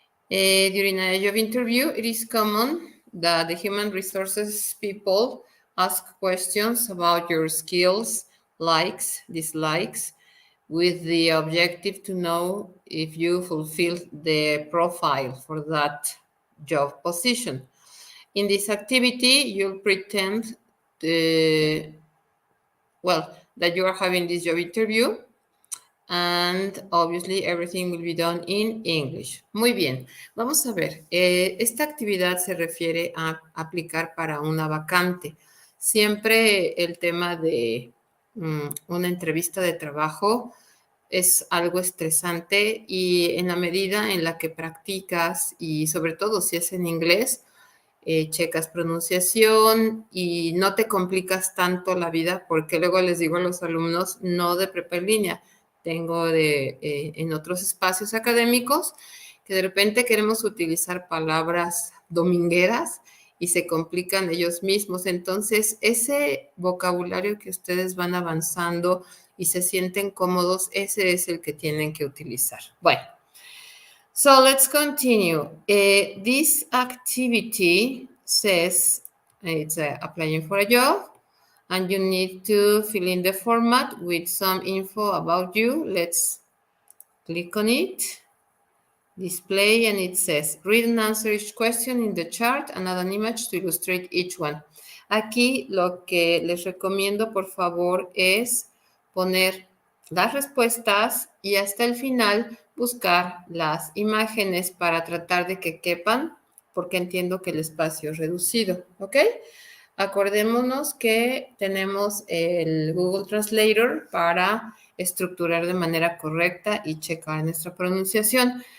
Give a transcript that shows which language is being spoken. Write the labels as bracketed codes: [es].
[en] During a job interview, it is common that the human resources people ask questions about your skills, likes, dislikes, with the objective to know if you fulfill the profile for that job position. In this activity, you'll pretend that you are having this job interview, and obviously everything will be done in English. [es] Muy bien, vamos a ver. Esta actividad se refiere a aplicar para una vacante. Siempre el tema de una entrevista de trabajo es algo estresante y en la medida en la que practicas y sobre todo si es en inglés, checas pronunciación y no te complicas tanto la vida porque luego les digo a los alumnos, no de prepa en línea, tengo en otros espacios académicos que de repente queremos utilizar palabras domingueras y se complican ellos mismos. Entonces, ese vocabulario que ustedes van avanzando y se sienten cómodos, ese es el que tienen que utilizar. Bueno, [en] so let's continue. This activity says it's applying for a job and you need to fill in the format with some info about you. Let's click on it. Display, and it says, read and answer each question in the chart and add an image to illustrate each one. [es] Aquí lo que les recomiendo, por favor, es poner las respuestas y hasta el final buscar las imágenes para tratar de que quepan, porque entiendo que el espacio es reducido, ¿ok? Acordémonos que tenemos el Google Translator para estructurar de manera correcta y checar nuestra pronunciación.